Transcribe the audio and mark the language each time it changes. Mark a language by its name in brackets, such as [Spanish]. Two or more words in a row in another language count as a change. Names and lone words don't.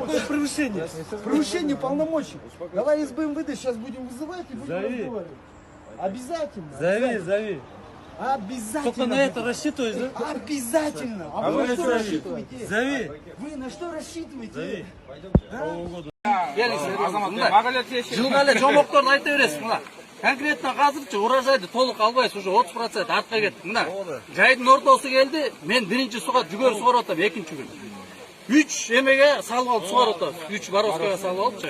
[Russian] Какое превышение? Превышение полномочий. Давай из БМВД сейчас будем вызывать и будем Зови. разговаривать. Обязательно. Зови. Обязательно. Только на это рассчитываешь, да? Обязательно. А А вы вы на что зови. рассчитываете? Зови. Вы на что рассчитываете? Зови. [Kyrgyz] Жылга эле жомокторду айта бересиз. Мына конкретно азырчы урожайды толук албайсыз, уже 30% артка кеттик. Мына жайдын ортосу келди, мен биринчи суга жүгөр сугарып атам, экинчи күн. 3 эмеге салып алып сугарып атабыз. 3 бороскага салып алыпчы.